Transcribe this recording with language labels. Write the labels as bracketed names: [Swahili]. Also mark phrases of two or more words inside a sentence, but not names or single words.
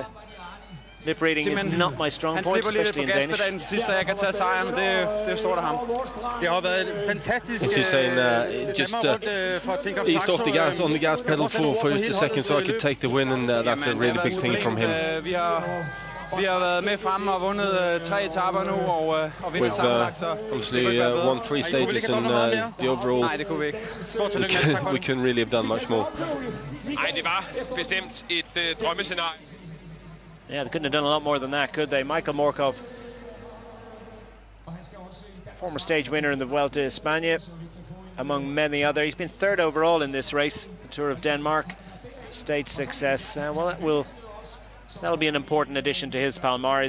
[English] Lip reading is not my strong point, especially in Danish. As he's saying, just eased off the gas on the gas pedal for just a second so I could take the win, and that's a really big thing from him. [Danish] Vi har været med fremme og vundet 3 etaper nu og vinder sammenlagt, så [English] obviously won 3 stages, and the overall we couldn't really have done much more. [Danish] Nej, det var bestemt et drømmescenarie. [English] Yeah, they couldn't have done a lot more than that, could they? Michael Morkov, former stage winner in the Vuelta a España, among many other. He's been 3rd overall in this race, the Tour of Denmark. Stage success. Well, that'll be an important addition to his palmares.